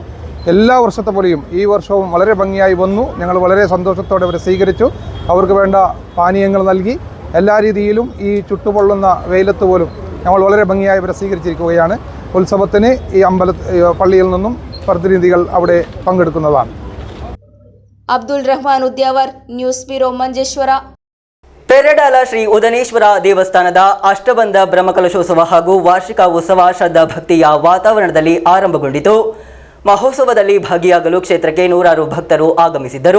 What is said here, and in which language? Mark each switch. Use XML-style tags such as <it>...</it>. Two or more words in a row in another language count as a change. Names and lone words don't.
<ml>എല്ലാ വർഷത്തെ പോലെയും ഈ വർഷവും വളരെ ഭംഗിയായി വന്നു. ഞങ്ങൾ വളരെ സന്തോഷത്തോടെ അവരെ സ്വീകരിച്ചു. അവർക്ക് വേണ്ട പാനീയങ്ങൾ നൽകി. എല്ലാ രീതിയിലും ഈ ചുട്ടുപൊള്ളുന്ന വെയിലത്ത് പോലും ഞങ്ങൾ വളരെ ഭംഗിയായി അവരെ സ്വീകരിച്ചിരിക്കുകയാണ്. ഉത്സവത്തിന് ഈ പള്ളിയിൽ നിന്നും പ്രതിനിധികൾ അവിടെ പങ്കെടുക്കുന്നതാണ്.</ml> <kn>ಅಬ್ದುಲ್ ರೆಹಮಾನ್ ಉದ್ಯಾವರ್, ನ್ಯೂಸ್ ಬ್ಯೂರೋ, ಮಂಜೇಶ್ವರ. ಪೆರಡಾಲ ಶ್ರೀ ಉದನೇಶ್ವರ ದೇವಸ್ಥಾನದ ಅಷ್ಟಬಂಧ ಬ್ರಹ್ಮಕಲಶೋತ್ಸವ ಹಾಗೂ ವಾರ್ಷಿಕ ಉತ್ಸವ ಶ್ರದ್ಧಾ ಭಕ್ತಿಯ ವಾತಾವರಣದಲ್ಲಿ ಆರಂಭಗೊಂಡಿತು. ಮಹೋತ್ಸವದಲ್ಲಿ ಭಾಗಿಯಾಗಲು ಕ್ಷೇತ್ರಕ್ಕೆ ನೂರಾರು ಭಕ್ತರು ಆಗಮಿಸಿದ್ದರು.</kn>